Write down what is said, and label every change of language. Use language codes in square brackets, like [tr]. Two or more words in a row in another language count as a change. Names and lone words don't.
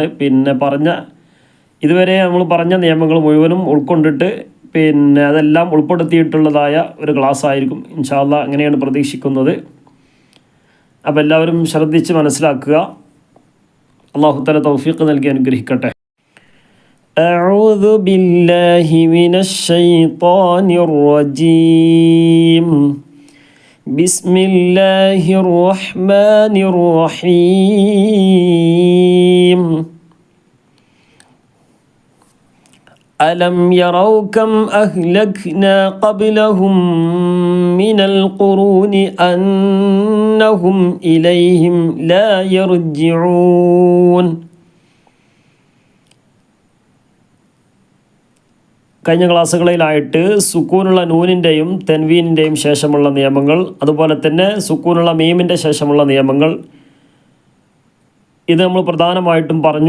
[ml] ഇതുവരെ നമ്മൾ പറഞ്ഞ നിയമങ്ങൾ മുഴുവനും ഉൾക്കൊണ്ടിട്ട് അതെല്ലാം ഉൾപ്പെടുത്തിയിട്ടുള്ളതായ ഒരു ക്ലാസ് ആയിരിക്കും [ar] إن شاء الله. [ml] അങ്ങനെയാണ് പ്രതീക്ഷിക്കുന്നത്. അപ്പോൾ എല്ലാവരും ശ്രദ്ധിച്ച് മനസ്സിലാക്കുക. [ar] الله تعالى [ml] തൗഫീഖ് നൽകി അനുഗ്രഹിക്കട്ടെ. [ar] أعوذ بالله من الشيطان الرجيم. بسم الله الرحمن الرحيم. ألم يروا كم أهلكنا قبلهم من القرون أنهم إليهم لا يرجعون. [ml] കഴിഞ്ഞ ക്ലാസ്സുകളിലായിട്ട് സുക്കൂനുള്ള നൂനിൻ്റെയും തെൻവീനിൻ്റെയും ശേഷമുള്ള നിയമങ്ങൾ, അതുപോലെ തന്നെ സുക്കൂനുള്ള മീമിൻ്റെ ശേഷമുള്ള നിയമങ്ങൾ, ഇത് നമ്മൾ പ്രധാനമായിട്ടും പറഞ്ഞു.